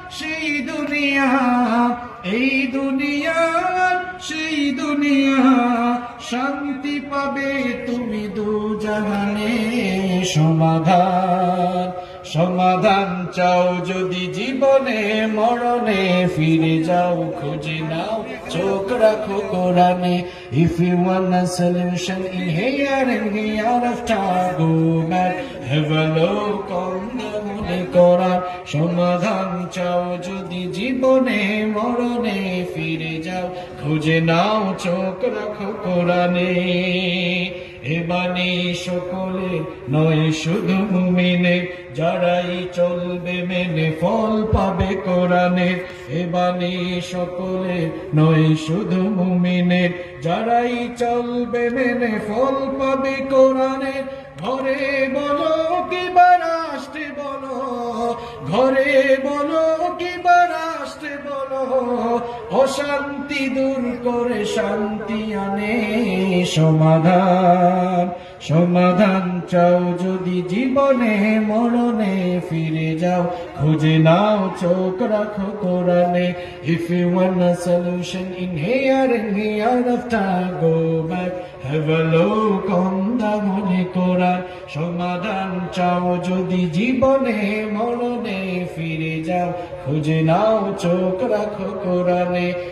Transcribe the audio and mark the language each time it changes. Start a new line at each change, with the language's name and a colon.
Bangla: সেই দুনিয়া, এই দুনিয়া সেই দুনিয়া, শান্তি পাবে তুমি দুজাহানে। সমাধান সমাধান চাও যদি জীবনে মরণে, ফিরে যাও খুঁজে নাও চোখ রাখো কোরআনে।
English: If you want a solution in here and hereafter, go back, have a look on the Holy Quran.
Bangla: সমাধান চাও যদি জীবনে মরণে, ফিরে যাও খুঁজে নাও চোখ রাখো কোরআনে। এ বাণী সকলে নয় শুধু মুমিনের, যারাই চলবে মেনে ফল পাবে কোরআনের। এ বাণী সকলে নয় শুধু মুমিনের, যারাই চলবে মেনে ফল পাবে কোরআনের। ঘরে বলো কিবা রাষ্ট্রে বলো, ঘরে বলো কিবা রাষ্ট্রে বলো, অশান্তি দূর করে শান্তি আনে। সমাধান সমাধান চাও যদি জীবনে মরণে, ফিরে যাও খুঁজে নাও চোখ রাখো কোরআনে।
English: If you want a solution in here and hereafter, go back, have a look on the Holy Quran.
Bangla: সমাধান চাও যদি জীবনে মরণে, ফিরে যাও খুঁজে নাও চোখ রাখো কোরআনে।